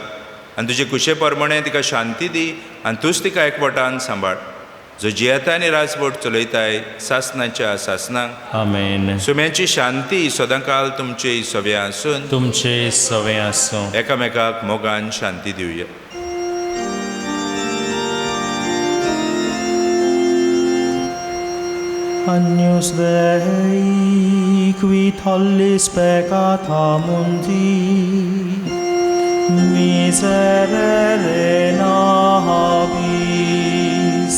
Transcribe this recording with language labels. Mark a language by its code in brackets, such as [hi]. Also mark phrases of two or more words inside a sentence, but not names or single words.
[kok] आनी तुजे कुशे प्रमाणे तिका शांती दी आनी तूंच तिका एकवटान सांबाळ. जो जियेता आनी राजवट चलयताय सासणाच्या सासणांक. आमेन. सुम्याची शांती सदांकाल तुमचे सवे आसून तुमचे सवे आसूं. एकामेकाक मोगान शांती दिवया. [la] Agnus Dei, qui tollis peccata mundi, miserere nobis.